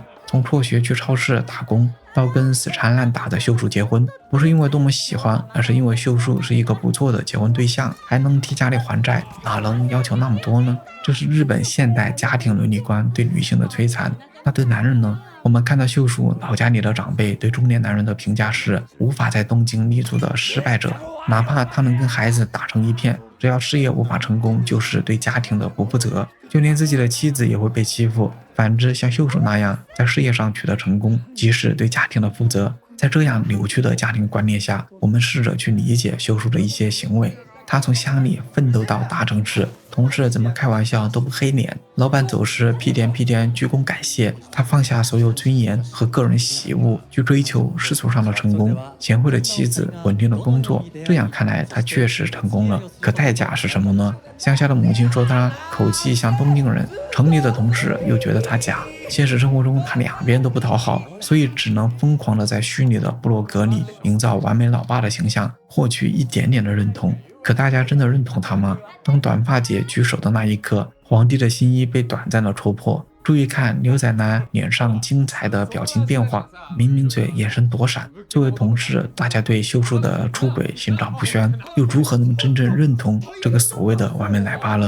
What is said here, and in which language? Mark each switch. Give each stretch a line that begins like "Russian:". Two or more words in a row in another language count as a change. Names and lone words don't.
Chinese: 從輟學去超市打工，到跟死纏爛打的秀樹結婚，不是因為多麼喜歡，而是因為秀樹是一個不錯的結婚對象，還能替家裡還債，哪能要求那麼多呢？這是日本現代家庭倫理觀對女性的摧殘。那對男人呢？我們看到秀樹老家裡的長輩對中年男人的評價是無法在東京立足的失敗者，哪怕他能跟孩子打成一片，只要事業無法成功，就是对家庭的不負責，就連自己的妻子也会被欺負。反之，像秀樹那樣在事業上取得成功，即是对家庭的負責。在這樣扭曲的家庭觀念下，我們試着去理解秀樹的一些行為。他從鄉裡奮鬥到大城市，同事怎麼開玩笑都不黑臉，老闆走時屁顛屁顛鞠躬感謝。他放下所有尊嚴和個人喜惡，去追求世俗上的成功，賢惠的妻子，穩定的工作。這樣看來，他確實成功了。可代價是什麼呢？鄉下的母親說他口氣像東京人，城裡的同事又覺得他假。現實生活中，他兩邊都不討好，所以只能瘋狂地在虛擬的部落格裡營造完美老爸的形象，獲取一點點的認同。可大家真的認同他嗎？當短髮姐舉手的那一刻，皇帝的新衣被短暫的戳破。注意看牛仔男臉上精彩的表情變化，抿抿嘴，眼神躲閃。作為同事，大家對秀樹的出軌心照不宣，又如何能真正認同這個所謂的完美奶爸了？